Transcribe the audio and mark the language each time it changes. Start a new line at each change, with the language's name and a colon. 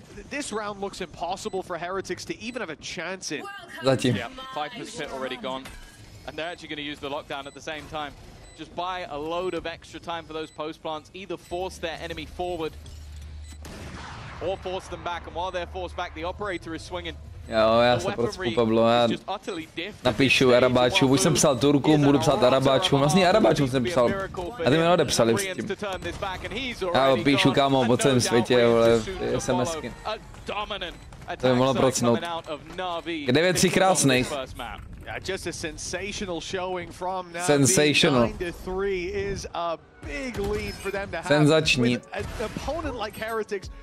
English: This round looks impossible for Heretics to even have a chance in.
Czech: Zatím.
English: Yeah, Viper's Pit already gone, and they're actually going to use the lockdown at the same time. Just buy a load of extra time for those post plants. Either force their enemy forward, or force them back. And while they're forced back, the operator is swinging.
Czech: Jo, já se procpu, Pablo, já napíšu Arabáčům, už jsem psal Turkům, budu psát Arabáčům, vlastně Arabáčům jsem psal, a ty mi neodepsali s tím. Já píšu, kámo, po celém světě, vole, SMSky. To by mohlo procnout. Je 9-3 krásných.
English: Just a sensational showing from NAVI. Sensational. 9-3 is a big lead for them to have.
Czech: Senzační.
English: With an opponent like Heretics.